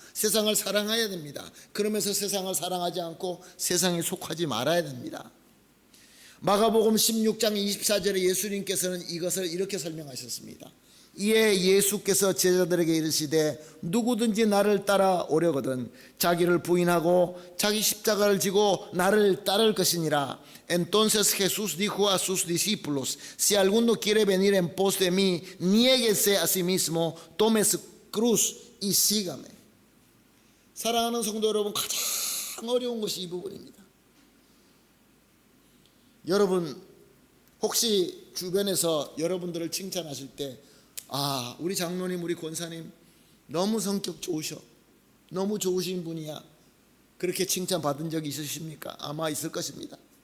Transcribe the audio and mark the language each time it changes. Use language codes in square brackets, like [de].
[ko] 세상을 사랑해야 됩니다. 그러면서 세상을 사랑하지 않고 세상에 속하지 말아야 됩니다. 마가복음 16장 24절에 예수님께서는 이것을 이렇게 설명하셨습니다. 이에 예수께서 제자들에게 이르시되 누구든지 나를 따라 오려거든 자기를 부인하고 자기 십자가를 지고 나를 따를 것이니라. [es] Entonces Jesús dijo a sus discípulos, si alguno quiere venir en pos de mí, niéguese a sí mismo, tome su cruz y sígame. [ko] 사랑하는 성도 여러분, 가장 어려운 것이 이 부분입니다. 여러분 혹시 주변에서 여러분들을 칭찬하실 때 우리 장로님, 우리 권사님 너무 성격 좋으셔, 너무 좋으신 분이야, 그렇게 칭찬받은 적이 있으십니까? 아마 있을 것입니다.